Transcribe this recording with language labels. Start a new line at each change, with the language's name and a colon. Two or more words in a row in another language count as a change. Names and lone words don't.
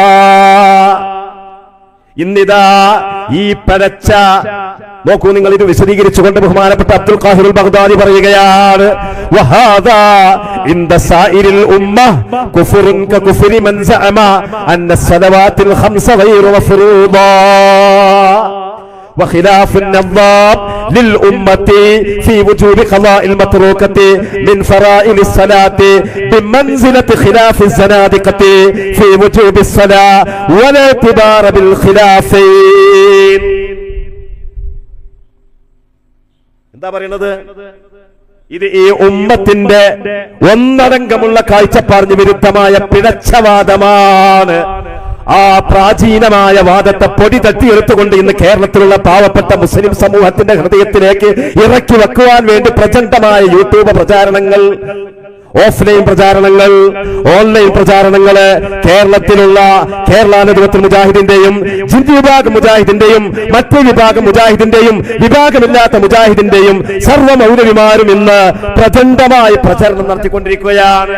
Malayalam: ഇന്നിതാ ഈ പഴച്ച നോക്കൂ, നിങ്ങൾ ഇത് വിശദീകരിച്ചുകൊണ്ട് ബഹുമാനപ്പെട്ട അബ്ദുൽ ഖാഹിർ ബഗ്ദാദി പറയുകയാണ്,
Arabic: وهذا عند سائر الأمة كفر ككفر من زعم أن الصلوات الخمس غير مفروضة وخلاف النظام للأمة في وجوب قضاء المتروكة من فرائض الصلاة بمنزلة خلاف الزنادقة في وجوب الصلاة ولا اعتبار بالخلافين.
Malayalam: എന്താ പറയുന്നത്? ഇത് ഈ ഉമ്മത്തിന്റെ ഒന്നടങ്കമുള്ള കാഴ്ചപ്പാടിന് വിരുദ്ധമായ പിഴച്ചവാദമാണ്. ആ പ്രാചീനമായ വാദത്തെ പൊടി തട്ടിയെടുത്തുകൊണ്ട് ഇന്ന് കേരളത്തിലുള്ള പാവപ്പെട്ട മുസ്ലിം സമൂഹത്തിന്റെ ഹൃദയത്തിലേക്ക് ഇറക്കി വെക്കുവാൻ വേണ്ടി പ്രചണ്ഡമായ യൂട്യൂബ് പ്രചാരണങ്ങൾ ഓഫ്ലൈൻ പ്രചാരണങ്ങൾ, ഓൺലൈൻ പ്രചാരണങ്ങള് കേരളത്തിലുള്ള കേരള നേതൃത്വ മുജാഹിദിന്റെയും ജിന്ദ് വിഭാഗം മുജാഹിദിന്റെയും മറ്റു വിഭാഗം മുജാഹിദിന്റെയും വിഭാഗമില്ലാത്ത മുജാഹിദിന്റെയും സർവ്വ മൗലവിമാരും ഇന്ന് പ്രചണ്ഡമായി പ്രചരണം നടത്തിക്കൊണ്ടിരിക്കുകയാണ്.